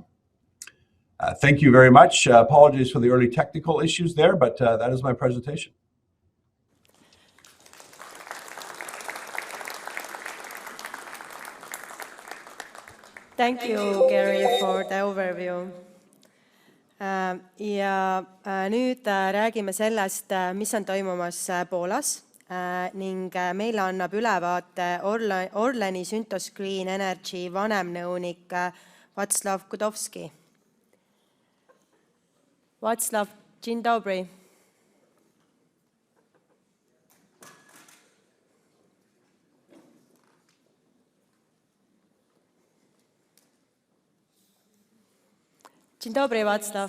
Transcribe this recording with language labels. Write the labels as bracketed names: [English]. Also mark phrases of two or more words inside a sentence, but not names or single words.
[English] Thank you very much. Apologies for the early technical issues there, but that is my presentation. Thank you, Gary, for the overview. [Estonian] Ja nüüd räägime sellest, mis on toimumas Poolas, ning meile annab ülevaate Orleni Synthos Green Energy vanemnõunik Wacław Kudowski. [Polish] Wacław, dzień dobry. Dzień dobry, Wacław.